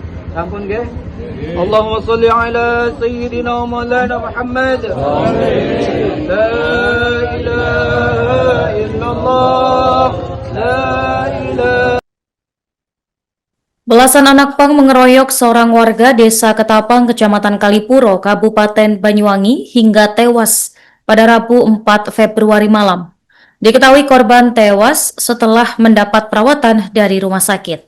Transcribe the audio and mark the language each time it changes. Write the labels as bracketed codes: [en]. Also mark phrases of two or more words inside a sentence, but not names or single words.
[jv] Sampun nggih. [ar] اللهم صل على سيدنا مولانا محمد. لا إله إلا الله. لا إله. [id] Belasan anak pang mengeroyok seorang warga Desa Ketapang, Kecamatan Kalipuro, Kabupaten Banyuwangi hingga tewas pada Rabu 4 Februari malam. Diketahui korban tewas setelah mendapat perawatan dari rumah sakit.